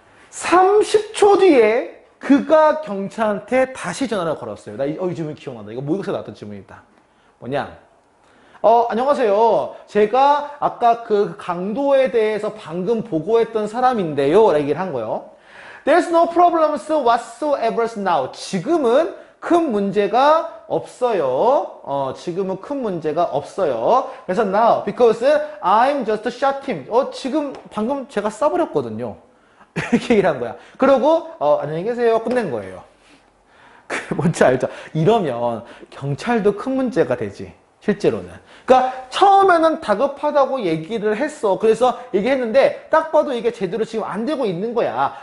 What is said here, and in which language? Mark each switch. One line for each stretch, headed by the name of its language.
Korean: 30초 뒤에 그가 경찰한테 다시 전화를 걸었어요. 이 질문 기억난다. 이거 모의고사에 나왔던 질문이다. 뭐냐? 안녕하세요. 제가 아까 그 강도에 대해서 방금 보고했던 사람인데요. 라고 얘기를 한 거예요.
English: There's no problems whatsoever now.
Korean: 지금은 큰 문제가 없어요. 지금은 큰 문제가 없어요. 그래서
English: now, because I'm just shot him.
Korean: 지금 방금 제가 쏴버렸거든요. 이렇게 얘기를 한 거야. 그러고, 안녕히 계세요. 끝낸 거예요. 뭔지 알죠? 이러면 경찰도 큰 문제가 되지. 실제로는. 그러니까 처음에는 다급하다고 얘기를 했어. 그래서 얘기했는데 딱 봐도 이게 제대로 지금 안 되고 있는 거야.